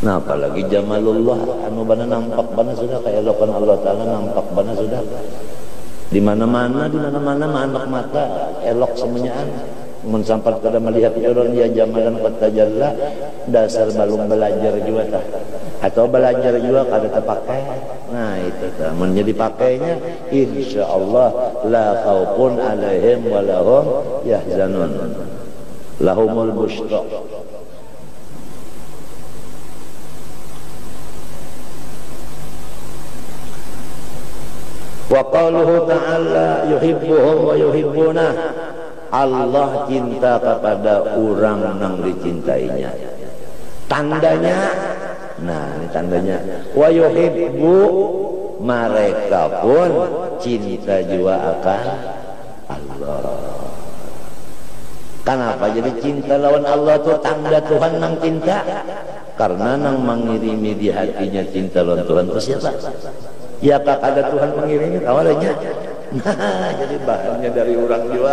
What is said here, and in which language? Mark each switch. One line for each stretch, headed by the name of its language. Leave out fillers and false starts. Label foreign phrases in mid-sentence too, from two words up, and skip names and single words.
Banjar: Nah apalagi jamalullah anu bana nampak bana sudah kayak elokan Allah Ta'ala nampak bana sudah di mana-mana anak mata elok semuanya mun sampai kada melihat orang ya
Arabic: جمالا قد تجلى
Banjar: dasar belum belajar juga tah atau belajar juga kada terpakai. Nah itu tah mun jadi pakainya insyaallah
Arabic: لا خوف عليهم ولهم يحزنون لهم البشرى. وقوله تعالى يحبهم ويحبون.
Banjar: Allah cinta kepada orang yang dicintainya. Tandanya, nah ini tandanya.
Arabic: ويحب,
Banjar: mereka pun cinta juga akan Allah. Kenapa jadi cinta lawan Allah itu tanda Tuhan nang cinta? Karena nang mengirimi di hatinya cinta lawan Tuhan itu siapa? Ya tak ada Tuhan mengirimi awalnya. Nah jadi bahannya dari orang juga.